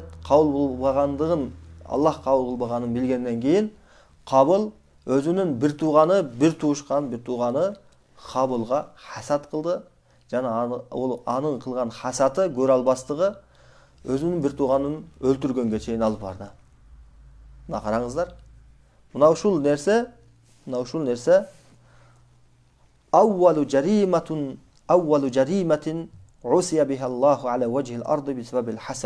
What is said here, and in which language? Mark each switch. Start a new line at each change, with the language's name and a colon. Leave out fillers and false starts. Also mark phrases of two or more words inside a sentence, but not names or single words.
Kyrgyz: Кабыл болбагандыгын, Аллах кабыл кылбаганын билгенден кийин Кабыл өзүнүн бир туушканы Кабылга хасат кылды. Жана анын кылган хасаты, көрө албастыгы өзүнүн бир тууганын өлтүргөнгө чейин алып барды. Мына караңыздар. Мына ушул нерсе
Arabic: أول جريمة عصي بها الله على وجه الأرض بسبب الحسد.